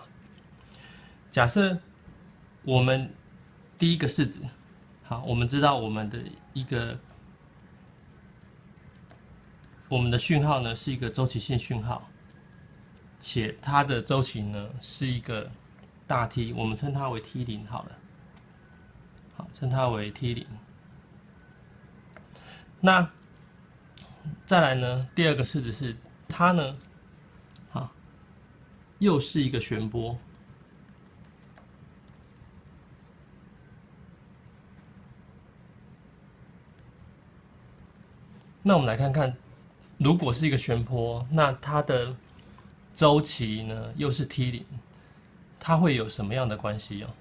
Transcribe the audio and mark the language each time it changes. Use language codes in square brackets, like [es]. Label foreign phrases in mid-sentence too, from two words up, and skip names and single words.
[zh] 假設我們第一個式子，好，我們知道我們的訊號呢是一個週期性訊號，且它的週期呢是一個大 T， 我們稱它為 T0 好了。好，稱它為 T0。那再來呢？第二個式子是它呢，好，又是一個旋波。那我們來看看，如果是一個旋波，那它的週期呢又是 T0， 它會有什麼樣的關係哦？